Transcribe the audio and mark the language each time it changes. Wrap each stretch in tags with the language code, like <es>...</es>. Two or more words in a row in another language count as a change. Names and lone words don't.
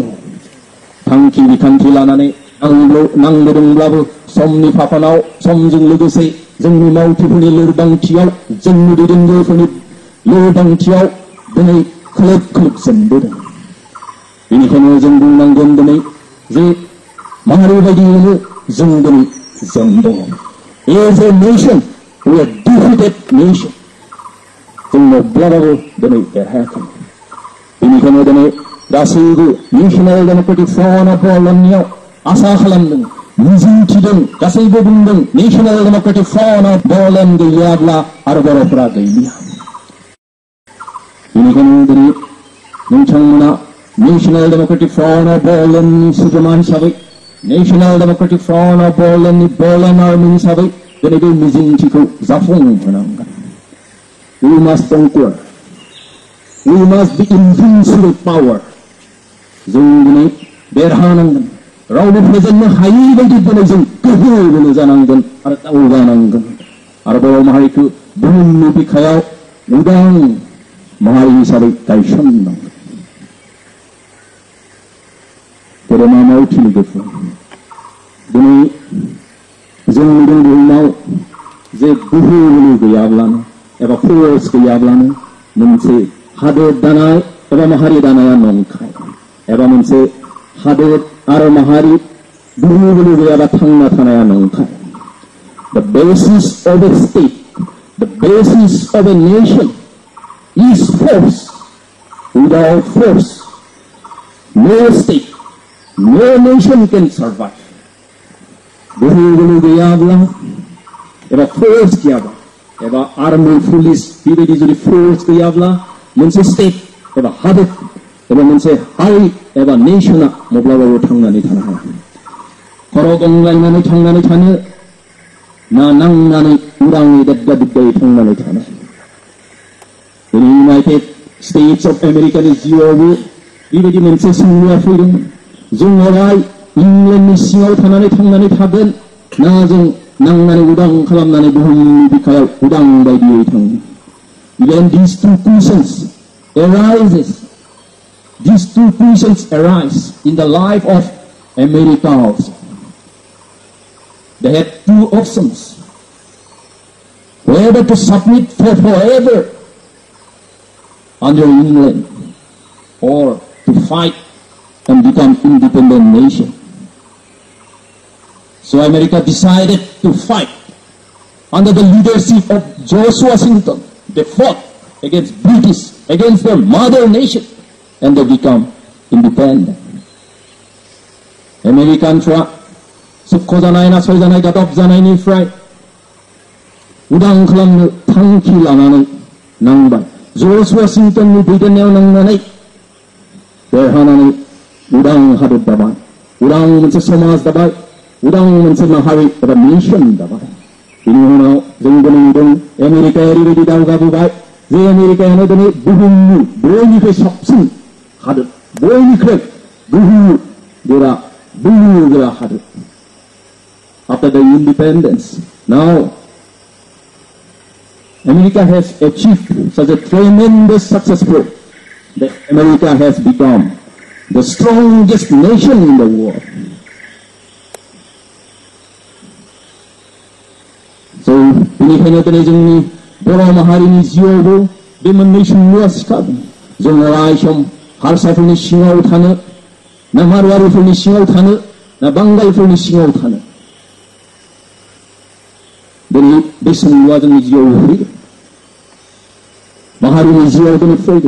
<brx>थांखि बिखान्थि लानानै नांबोदोंब्लाबो समनि फाखनाव समजों लोगोसे जोंनि मावथिफोरनि लोरबांथियाव, जोंनि दैदेनगिरिफोरनि लोरबांथियाव दिनै खोलोब खोलोब जेनबोदों। बेनिखायनो जों बुंनांगोन दिनै जे माहारि बायदियैनो जों दिनै जेनदों।</brx> <en>as a nation we are defeated nation.</en> <brx>जों माब्लाबाबो दिनै देरहायाखै। बेनिखायनो दिनै गासैबो नेशनेल डेम'क्रेटिक फ्रन्ट अफ बर'लेण्डनियाव आसा खालामदों, मिजिंथिदों, गासैबो बुंदों नेशनेल डेम'क्रेटिक फ्रन्ट अफ बर'लेण्ड गैयाब्ला आरो बर'फोरा गैलिया। बेनिखायनो दिनै नोंथांमोना नेशनेल डेम'क्रेटिक फ्रन्ट अफ बर'लेण्डनि सोद्रोमा हिसाबै, नेशनेल डेम'क्रेटिक फ्रन्ट अफ बर'लेण्डनि बर'लेण्ड आर्मि हिसाबै दिनै बे मिजिंथिखौ जाफुंहोनांगोन।</brx> <en>We must conquer. We must be invincible power.</en> <brx>जों दिनै देरहानांगोन। रावबो फेजेननो हायै बायदि दिनै जों गोहो बोलो जानांगोन आरो दावगानांगोन आरो बर' माहारिखौ बुहुमनि बिखायाव उदां माहारि हिसाबै गायसननांगोन। गेदेमा मावथि लोगोफोर, दिनै जों नुदों बुहुमाव जे गोहो बोलो गैयाब्लानो एबा फोर्स गैयाब्लानो मोनसे हादर दानाय एबा माहारि दानाया नंखाय, एबा मोनसे हादर आरो माहारि गोहो बोलो गैयाबा थांना थानाया नंखाय।</brx> <en>The basis of a state, the basis of a nation is force. Without force, no state, no nation can survive.</en> <brx>गोहो बोलो गैयाब्ला एबा फोर्स गैयाब्ला एबा</brx> <en>army police</en> <brx>बेबायदि जुदि फोर्स गैयाब्ला मोनसे स्टेट एबा हादर एबा मोनसे हारि एबा नेशना माब्लाबाबो थांनानै थानो हाया। खर' गंग्लायनानै थांनानै थानो ना नांनानै उदाङै दाद्दा दिद्दायै थांनानै थानो। इउनाइटेड स्टेट्स अफ आमेरिकानि जिउआवबो बेबायदि मोनसे सोंलुआ फैदों, जों अराय इंलेन्डनि सिङाव थानानै थांनानै थागोन ना जों नांनानै उदां खालामनानै बुहुमनि बिखायाव उदां बायदियै थाङो.</brx> <en>Even these two questions arise in the life of America also. They had two options: whether to submit for forever under England or to fight and become independent nation. So America decided to fight under the leadership of George Washington. They fought against British, against their mother nation, and they become independent.</en> <brx>Americanफ्रा सुख जानाय नासय जानाय गादब जानायनिफ्राय उदां खालामनो थांखि लानानै नांबाय. जर्ज वाशिंटननि दैदेननायाव नांनानै देरहानानै उदां हादर दाबाय, उदां मोनसे समाज दाबाय, उदां मोनसे माहारि एबा नेसन दाबाय. बिनि उनाव जों दिनै नुदों आमेरिकाया ओरैबायदि दावगाबोबाय जे आमेरिकायानो दिनै बुहुमनि बयनिख्रुइ साबसिन हादर, बयनिख्रुइ बोलो गोरा हादर.</brx> <en>After the independence, now America has achieved such a tremendous success that America has become the strongest nation in the world. So,</en> <brx>बेनिखायनो दिनै जोंनि बर' माहारिनि जिउआवबो बे मोननै सोंलुआ सिखारदों. जों अराय सम हारसाफोरनि सिङाव थानो, ना मारवारिफोरनि सिङाव थानो, ना बांगालफोरनि सिङाव थानो? दिनै बे सोंलुआ जोंनि जिउआव फैदों, माहारिनि जिउआव दिनै फैदों.</brx>